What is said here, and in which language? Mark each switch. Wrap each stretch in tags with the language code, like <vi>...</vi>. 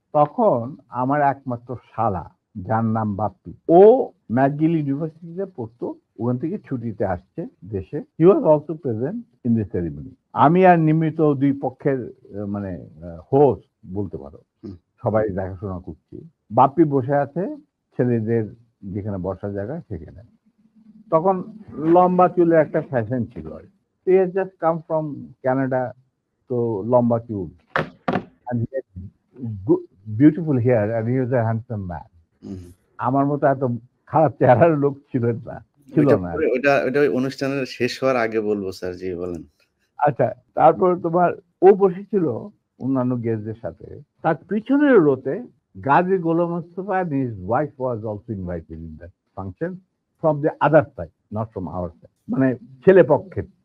<bn>তখন আমার একমাত্র শালা, যার নাম বাপ্পি, ও ম্যাকগিল ইউনিভার্সিটিতে পড়তো, ওখান থেকে ছুটিতে আসছে দেশে।</bn> <en>He was also present in the ceremony.</en> <bn>আমি আর নিমিত দুই পক্ষের মানে হোস্ট বলতে পারো, হুম। সবাই দেখাশোনা করছি। বাপ্পি বসে আছে ছেলেদের যেখানে বসার জায়গা সেখানে। তখন লম্বা চুলের একটা ফ্যাশন ছিল।</bn> <en>he has just come from Canada,</en> <bn>তো লম্বা চুল,</bn> <en>and he had beautiful hair and he was a handsome man. Hmm.</en> <bn>আমার মতো এত খারাপ চেহারার লোক ছিল না, ছিল ওইটা না। পরে ওইটা ওই অনুষ্ঠানের শেষ হওয়ার আগে বলবো স্যার, জি বলেন। আচ্ছা, তারপর তোমার ও বসেছিল অন্যান্য গেস্টদের সাথে। তার পিছনের রোতে গাজী গোলাম Mustafa</bn> <en>and his wife was also invited in that function from the other side, not from our side,</en> <bn>মানে ছেলে পক্ষের।</bn>